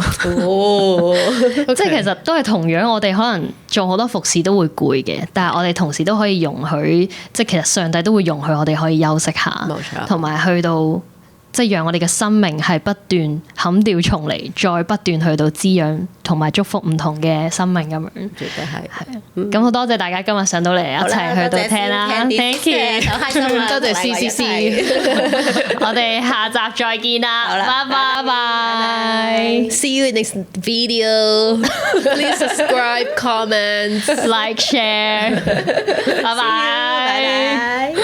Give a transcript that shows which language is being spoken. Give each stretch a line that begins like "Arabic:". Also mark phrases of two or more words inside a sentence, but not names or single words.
Cantonese: 即係其實都係同樣，我哋可能做好多服侍都會攰嘅，但係我哋同時都可以容許，即係其實上帝都會容許我哋可以休息下，冇錯，同埋去到即係讓我哋嘅生命係不斷砍掉重嚟，再不斷去到滋養同埋祝福唔同嘅生命咁樣。絕對係。咁好多謝大家今日上到嚟一齊去到聽啦 ，
English: Thank you，
Cantonese: 多謝 CCC，我哋下集再見啦，拜拜
English: ，See you in next video. Please subscribe, comment, like, share，拜拜。